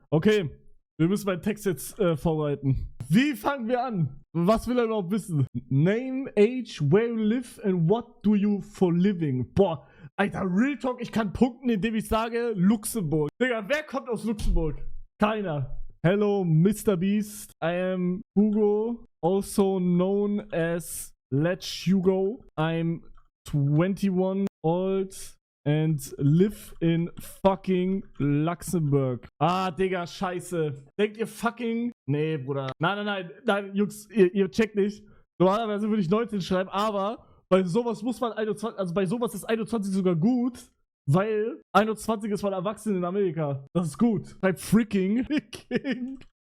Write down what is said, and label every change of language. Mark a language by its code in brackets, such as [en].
[de] Okay, wir müssen meinen Text jetzt vorbereiten. Wie fangen wir an? Was will er überhaupt wissen? [en] Name, age, where you live and what do you for living? [de] Boah, Alter, Real Talk, ich kann punkten, indem ich sage Luxemburg. Digga, wer kommt aus Luxemburg? Keiner. [en] Hello, [de] Mr. Beast. [en] I am Hugo, also known as Let's Hugo. I'm 21 old and live in fucking Luxemburg. [de] Ah, Digga, scheiße. Denkt ihr fucking... Nee, Bruder. Nein, Jungs, ihr checkt nicht. Normalerweise würde ich 19 schreiben, aber bei sowas muss man 21... Also bei sowas ist 21 sogar gut, weil 21 ist man erwachsen in Amerika. Das ist gut. Schreibt freaking. Freaking.